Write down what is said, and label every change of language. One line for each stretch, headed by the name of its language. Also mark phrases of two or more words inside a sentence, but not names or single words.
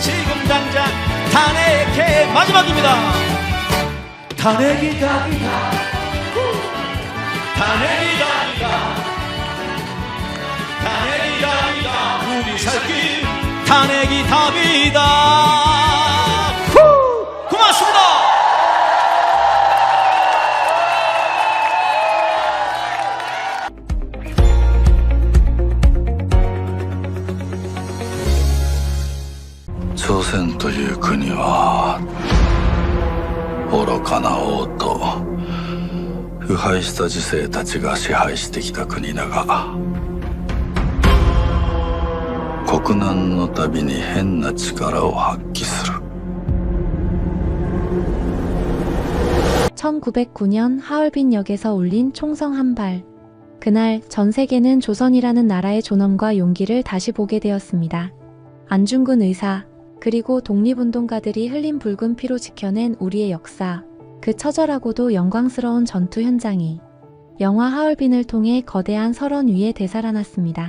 Korean: 지금 당장 탄핵해. 마지막입니다. 탄핵이 답이다. 탄핵이 답이다. 탄핵이 답이다. 우리 살길 탄핵이 답이다. 고맙습니다.
Japanese: 朝鮮という国は愚かな王と腐敗した時世たちが支配してきた国だが、国難のたびに変な力を発揮する。
Korean: 1909년 하얼빈역에서 울린 총성 한 발. 그날 전 세계는 조선이라는 나라의 존엄과 용기를 다시 보게 되었습니다. 안중근 의사, 그리고 독립운동가들이 흘린 붉은 피로 지켜낸 우리의 역사, 그 처절하고도 영광스러운 전투 현장이 영화 하얼빈을 통해 거대한 설원 위에 되살아났습니다.